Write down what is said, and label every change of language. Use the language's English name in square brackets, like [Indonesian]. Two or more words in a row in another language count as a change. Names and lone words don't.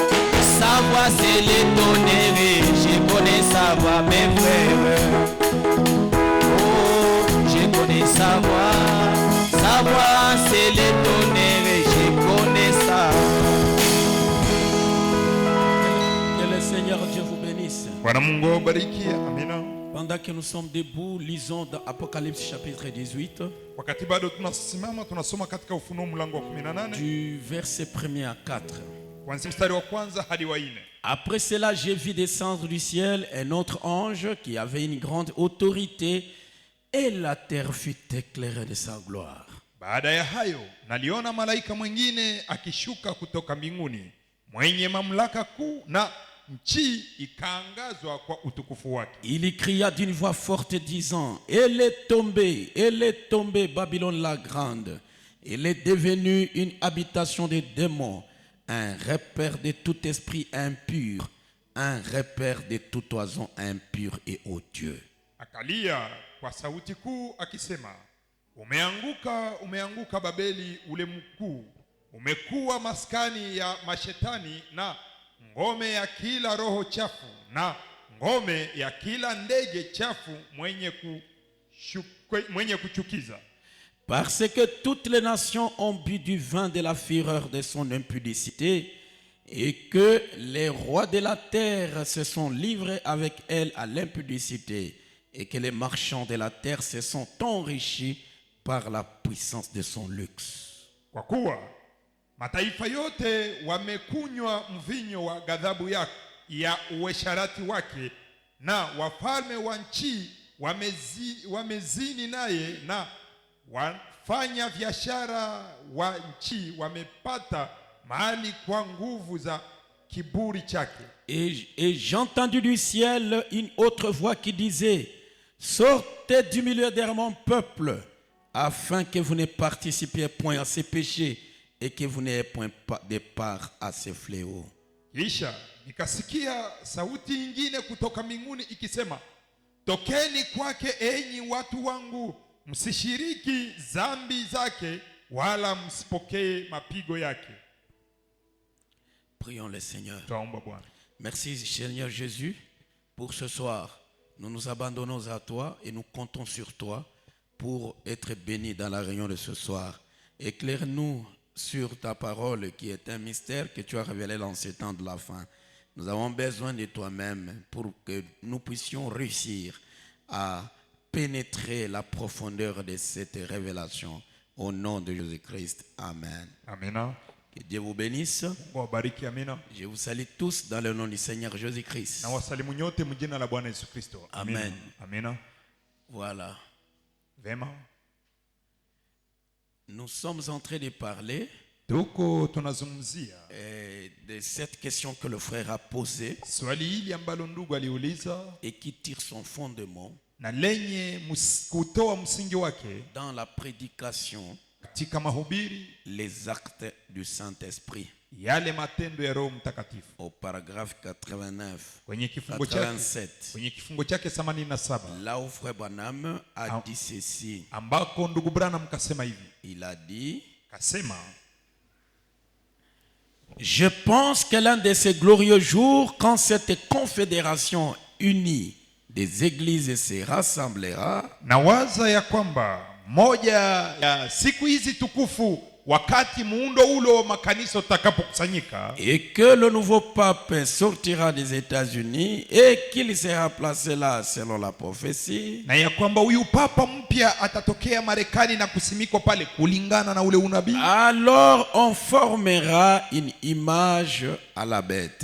[French] Sa voix c'est l'étonner, je connais sa voix, mes frères. Oh, je connais sa voix c'est l'étonner, je connais sa voix. Que le Seigneur Dieu vous bénisse. [Swahili] Bwana Mungu awabariki. Amina. [French] Pendant que nous sommes debout, lisons dans Apocalypse chapitre 18, [Swahili] Wakati bado tunasimama tunasoma katika Ufunuo mlango wa 18 [French] du verset 1er à 4. [Swahili] kuanzia mstari wa kwanza hadi wa 4. [French] Après cela, j'ai vu descendre du ciel un autre ange qui avait une grande autorité et la terre fut éclairée de sa gloire. [Swahili] Baada ya hayo naliona malaika mwingine akishuka kutoka mbinguni mwenye mamlaka kuu na nchi ikaangazwa kwa utukufu wake. [French] Il cria d'une voix forte disant: elle est tombée, Babylone la grande. Elle est devenue une habitation des démons, un repère de tout esprit impur, un repère de tout oiseau impur et odieux. [Swahili] Akalia kwa sauti kuu akisema, umeanguka, umeanguka Babeli ule mkuu, umekuwa maskani ya mashetani na ngome ya kila roho chafu na ngome ya kila ndege chafu mwenye kuchukiza. [French] Parce que toutes les nations ont bu du vin de la fureur de son impudicité, et que les rois de la terre se sont livrés avec elle à l'impudicité, et que les marchands de la terre se sont enrichis par la puissance de son luxe. [Swahili] Kwa kuwa mataifa yote wamekunywa mvinyo wa ghadhabu ya uasherati wake, na wafalme wa nchi wamezini naye, na wafanya biashara wa nchi wamepata mali kwa nguvu za kiburi chake. [French] Et j'ai entendu du ciel une autre voix qui disait: sortez du milieu de mon peuple, afin que vous ne participiez point à ses péchés et que vous n'ayez point de part à ses fléaux. [Swahili] Kisha nikasikia sauti nyingine kutoka mbinguni ikisema, tokeni kwake enyi watu wangu, msishiriki dhambi zake wala msipokee mapigo yake. [French] Prions le Seigneur. [Swahili] Tuombe Bwana. [French] Merci Seigneur Jésus pour ce soir. Nous nous abandonnons à toi et nous comptons sur toi pour être bénis dans la réunion de ce soir. Éclaire-nous sur ta parole qui est un mystère que tu as révélé dans ce temps de la fin. Nous avons besoin de toi-même pour que nous puissions réussir à pénétrer la profondeur de cette révélation. Au nom de Jésus-Christ. Amen. [Swahili] Amina. [French] Que Dieu vous bénisse. [Swahili] Wabariki. Amina. [French] Je vous salue tous dans le nom du Seigneur Jésus-Christ. [Swahili] Na wasalimu nyote mjina la Bwana Yesu Kristo. [French] Amen. [Swahili] Amina. [French] Voilà. [Swahili] Vema. [French] Nous sommes en train de parler [Swahili] Tuko tunazungumzia [French] de cette question que le frère a posée [Swahili] swali hili ambalo ndugu aliuliza [French] et qui tire son fondement [Swahili] na lenye kutoa msingi wake [French] dans la prédication, [Swahili] katika mahubiri, [French] les actes du Saint-Esprit. [Swahili] yale matendo ya Roho Mtakatifu. [French] Au paragraphe 89, [Swahili] Kwenye kifungo 87, chake 87, [French] là où frère Branham a dit ceci. [Swahili] ambako ndugu Branham kasema hivi. [French] Il a dit, [Swahili] Kasema, [French] Je pense que l'un de ces glorieux jours, quand cette confédération unie des églises se rassemblera, [Swahili] Nawaza ya kwamba moja ya siku hizi tukufu, wakati muundo ule wa makanisa utakapokusanyika, [French] et que le nouveau pape sortira des États-Unis et qu'il sera placé là selon la prophétie, [Swahili] na ya kwamba huyu papa mpya atatokea Marekani na kusimikwa pale kulingana na ule unabii, [French] alors on formera une image à la bête.